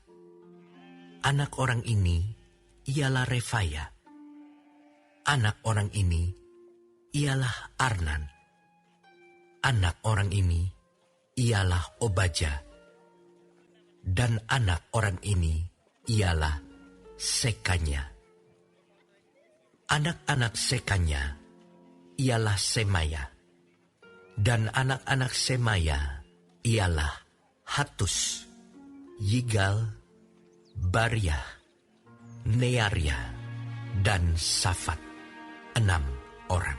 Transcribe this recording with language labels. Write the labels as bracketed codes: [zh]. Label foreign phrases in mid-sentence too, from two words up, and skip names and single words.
[ms] Anak orang ini ialah Refaya. Anak orang ini ialah Arnan. Anak orang ini ialah Obaja. Dan anak orang ini ialah Sekanya. Anak-anak Sekanya ialah Semaya. Dan anak-anak Semaya ialah Hatus, Yigal, Bariah, Nearia, dan Safat, 6 orang.